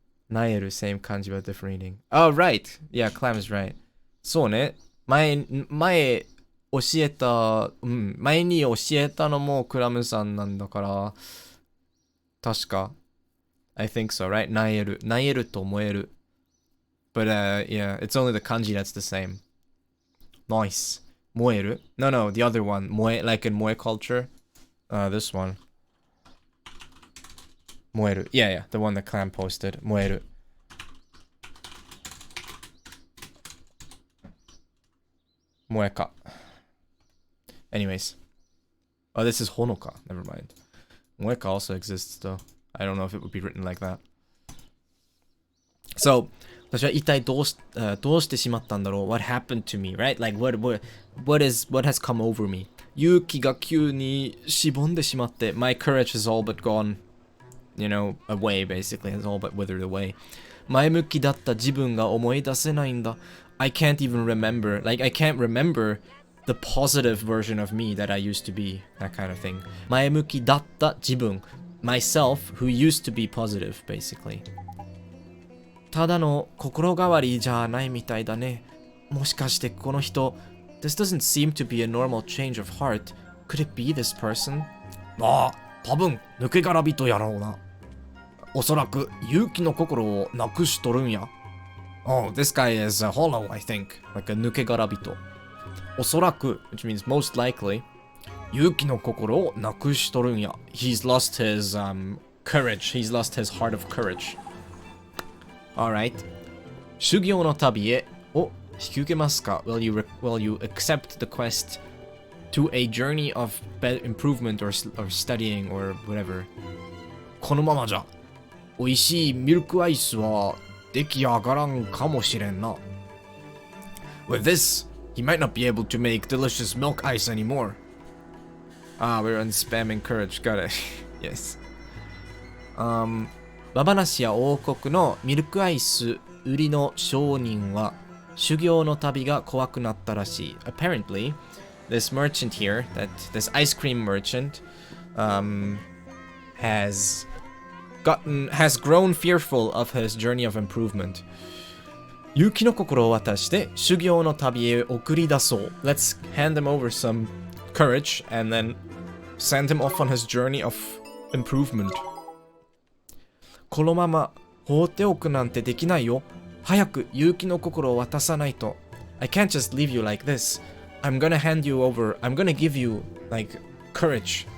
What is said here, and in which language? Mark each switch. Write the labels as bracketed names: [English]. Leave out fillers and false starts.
[English] Naeru, same kanji but different reading. Oh, right. Yeah, Clam is right. [Japanese] そうね。前教えた、前に教えたのもクラムさんなんだから、確か。 [English] I think so, right? [Japanese] なえる。なえると燃える。 [English] But, yeah, it's only the kanji that's the same. Nice. 燃える? No, the other one. Moe, like in Moe culture. This one. [Japanese] 燃える。 [English] Yeah, the one that Clam posted. [Japanese] 燃える。燃えか。 [English] Anyways. Oh, this is Honoka. Never mind. Moeka also exists, though. I don't know if it would be written like that. [Japanese] So, 私は一体どうしてしまったんだろう [English] What happened to me, right? Like, what has come over me? [Japanese] 勇気が急にしぼんでしまって [English] My courage has all but gone, you know, away, basically. Has all but withered away. [Japanese] 前向きだった自分が思い出せないんだ [English] I can't even remember. Like, I can't remember the positive version of me that I used to be. That kind of thing. [Japanese] 前向きだった自分 [English] Myself, who used to be positive, basically. [Japanese] ただの心変わりじゃないみたいだね。もしかしてこの人 [English] This doesn't seem to be a normal change of heart. Could it be this person? [Japanese] ああ、多分抜け殻人やろうな。おそらく勇気の心をなくしとるんや。 [English] Oh, this guy is hollow, I think. Like a 抜け殻人。 [Japanese] おそらく [English] which means most likely [Japanese] 勇気の心をなくしとるんや。 [English] He's lost his courage. He's lost his heart of courage.Alright. [Japanese] 修行の旅へを引き受けますか [English] will you accept the quest to a journey of improvement or studying or whatever? [Japanese] このままじゃ美味しいミルクアイスは出来上がらんかもしれんな [English] With this, he might not be able to make delicious milk ice anymore. Ah, we're on spamming courage. Got it. Yes. [Japanese] ババナシア王国のミルクアイス売りの商人は修行の旅が怖くなったらしい。 [English] Apparently, this merchant here, this ice cream merchant, has grown fearful of his journey of improvement. [Japanese] 勇気の心を渡して修行の旅へ送り出そう。 [English] Let's hand him over some courage and then send him off on his journey of improvement. [Japanese] このまま放っておくなんてできないよ。早く勇気の心を渡さないと。 [English] I can't just leave you like this. I'm gonna hand you over. I'm gonna give you, like, courage.